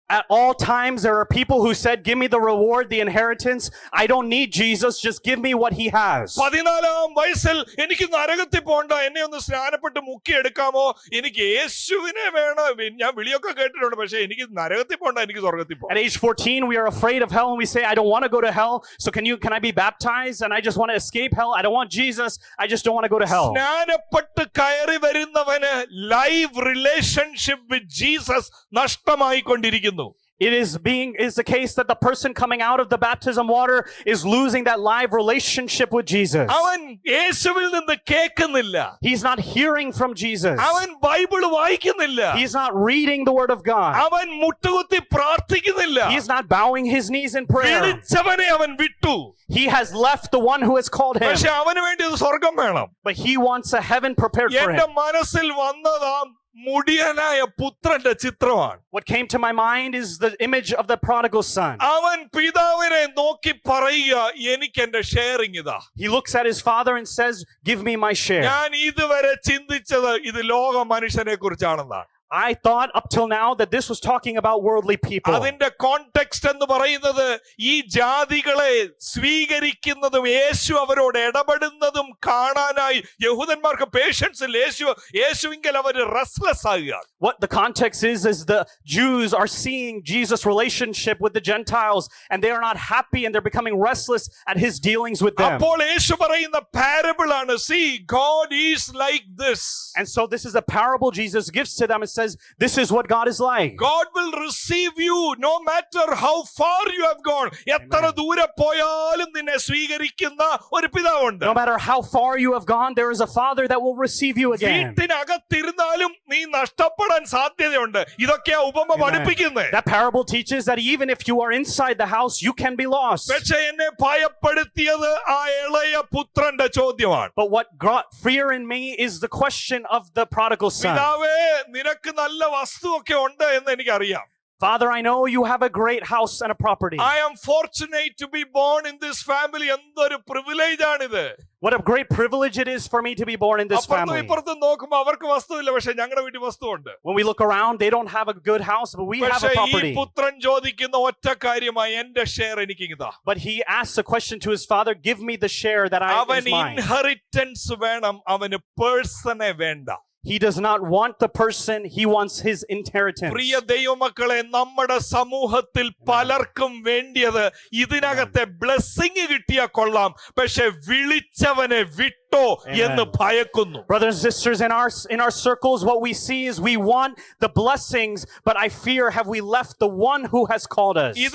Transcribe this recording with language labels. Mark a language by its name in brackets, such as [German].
[English] At all times, there are people who said, give me the reward, the inheritance. I don't need Jesus. Just give me what he has. [Malayalam] 14-ാം വയസ്സിൽ എനിക്ക് നരകത്തിൽ പോണ്ട, എന്നെ ഒന്ന് സ്നാനപ്പെട്ട് മുക്കി എടുക്കാമോ, എനിക്ക് യേശുവിനെ വേണം. ഞാൻ വിളിയൊക്കെ കേട്ടിട്ടുണ്ട്, പക്ഷെ എനിക്ക് നരകത്തിൽ പോണ്ട, എനിക്ക് സ്വർഗത്തിൽ പോകണം. [English] At age 14, we are afraid of hell and we say, I don't want to go to hell. So can I be baptized? And I just want to escape hell. I don't want Jesus. I just don't want to go to hell. [Malayalam] സ്നാനപ്പെട്ട് കയറി വരുന്നവന് live relationship with Jesus നഷ്ടമായിക്കൊണ്ടിരിക്കുന്നു. [English] It is the case that the person coming out of the baptism water is losing that live relationship with Jesus. [Malayalam] അവൻ യേശുവിൽ നിന്ന് കേൾക്കുന്നില്ല. [English] He's not hearing from Jesus. [Malayalam] അവൻ Bible വായിക്കുന്നില്ല. [English] He's not reading the word of God. [Malayalam] അവൻ മുട്ടുകുത്തി പ്രാർത്ഥിക്കുന്നില്ല. [English] He's not bowing his knees in prayer. [Malayalam] വിളിച്ചവനെ അവൻ വിട്ടു. [English] He has left the one who has called him. [Malayalam] പക്ഷെ അവന് വേണ്ടി സ്വർഗം വേണം. [English] But he wants a heaven prepared for him. [Malayalam] എന്റെ മനസ്സിൽ വന്നതാ മുടിയനായ പുത്രന്റെ ചിത്രമാണ്. [English] What came to my mind is the image of the prodigal son. [Malayalam] അവൻ പിതാവിനെ നോക്കി പറയുക, എനിക്ക് എന്റെ ഷെയറിംഗ് ഇതാ. [English] He looks at his father and says, give me my share. [Malayalam] ഞാൻ ഇതുവരെ ചിന്തിച്ചത് ഇത് ലോക മനുഷ്യനെ കുറിച്ചാണെന്നാണ്. [English] I thought up till now that this was talking about worldly people. [Malayalam] അതിന്റെ കോണ്ടെക്സ്റ്റ് എന്ന് പറയുന്നത് ഈ ജാതികളെ സ്വീകരിക്കുന്നതും യേശു അവരോട് ഇടപെടുന്നതും കാണാനായി യഹൂദന്മാർക്ക് പേഷ്യൻസ് ഇല്ല. യേശുവിങ്കൽ അവർ restless ആകുകയാണ്. [English] What the context is the Jews are seeing Jesus' relationship with the Gentiles and they are not happy and they're becoming restless at his dealings with them. [Malayalam] അപ്പോൾ യേശു പറയുന്ന പാരബിൾ ആണ്, [English] see, God is like this. And so this is a parable Jesus gives to them and says, this is what God is like. God will receive you no matter how far you have gone. [Malayalam] എത്ര ദൂരെ പോയാലും നിന്നെ സ്വീകരിക്കുന്ന ഒരു പിതാവുണ്ട്. [English] No matter how far you have gone, there is a father that will receive you again. [Malayalam] വീട്ടിനകത്തിരുന്നാലും നീ നഷ്ടപ്പെടാൻ സാധ്യതയുണ്ട്. ഇതൊക്കെയാ ഉപമ പഠിപ്പിക്കുന്നത്. [English] That parable teaches that even if you are inside the house, you can be lost. [Malayalam] പക്ഷേ എന്നെ ഭയപ്പെടുത്തിയത് ആ ഇളയ പുത്രന്റെ ചോദ്യമാണ്. [English] But what brought fear in me is the question of the prodigal son. [Malayalam] പിതാവേ, നിനക്ക് നല്ല വസ്തുവൊക്കെ ഉണ്ട് എന്ന് എനിക്കറിയാം. [English] Father, I know you have a great house and a property. I am fortunate to be born in this family. [Malayalam] എന്തൊരു privilege ആണിത്. [English] What a great privilege it is for me to be born in this family. [Malayalam] ഇപ്പുറത്ത് നോക്കുമ്പോൾ അവർക്ക് വസ്തുവില്ല, പക്ഷെ ഞങ്ങളുടെ വീട്ടിൽ വസ്തുവുണ്ട്. [English] When we look around, they don't have a good house, but we have a property. [Malayalam] ഈ പുത്രൻ ചോദിക്കുന്ന ഒറ്റ കാര്യമായി, എന്റെ ഷെയർ എനിക്ക് ഇതാ. [English] But he asks a question to his father, give me the share that is [Malayalam] അവന് [English] mine. [Malayalam] ഇൻഹെറിറ്റൻസ് വേണം, അവന് പേഴ്സണെ വേണ്ട. [English] He does not want the person, he wants his inheritance. [Malayalam] പ്രിയ ദൈവമക്കളെ, നമ്മുടെ സമൂഹത്തിൽ പലർക്കും വേണ്ടിയത് ഇതിനകത്തെ ബ്ലെസ്സിങ് കിട്ടിയാ കൊള്ളാം, പക്ഷെ വിളിച്ചവനെ വിട്ടോ എന്ന് ഭയക്കുന്നു. [English] Brothers and sisters, in our circles, what we see is we want the blessings, but I fear, have we left the one who has called us?